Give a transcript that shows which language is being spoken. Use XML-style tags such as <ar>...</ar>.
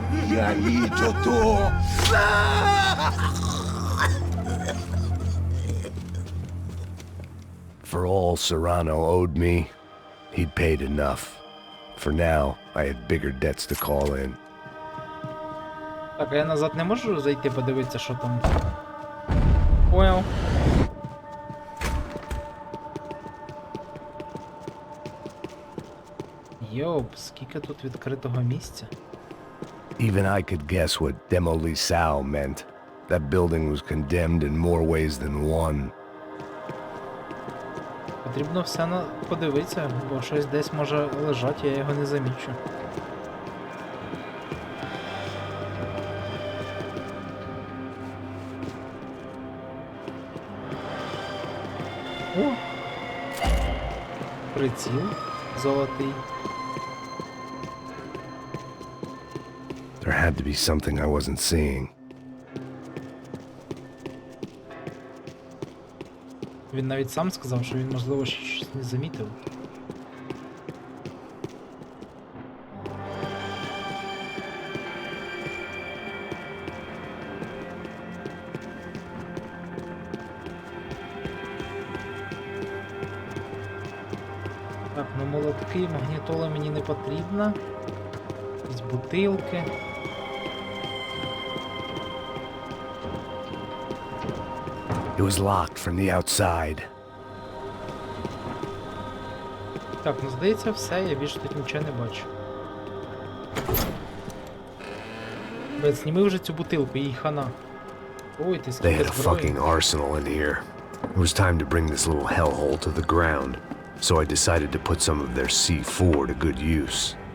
<pt>E aí, doutor?</pt> <en>For all Serrano owed me, he'd paid enough. For now, I had bigger debts to call in.</en> <uk>Так, а я назад не можу зайти подивитися, що там. Понял. Йоп, скільки тут відкритого місця.</uk> <en>Even I could guess what Demolisao meant. That building was condemned in more ways than one.</en> <uk>Потрібно все подивитися, бо щось десь може лежати, я його не замічу. О! Приціл золотий.</uk> <en>There had to be something I wasn't seeing.</en> <uk>Він навіть сам сказав, що він, можливо, щось не замітив. Так, ну молотки, магнітола мені не потрібна. Якісь бутилки.</uk> <en>It was locked from the outside.</en> <uk>Так, ну здається все, я більше тут нічого не бачу. Бет, зніми вже цю бутилку, їй хана. Ой, ти</uk> <en>They</en> <uk>скільки</uk> <en>had a</en> <uk>зброї.</uk> <en>fucking arsenal in here. It was time to bring this little hellhole to the ground, so I decided to put some of their C4 to good use.</en>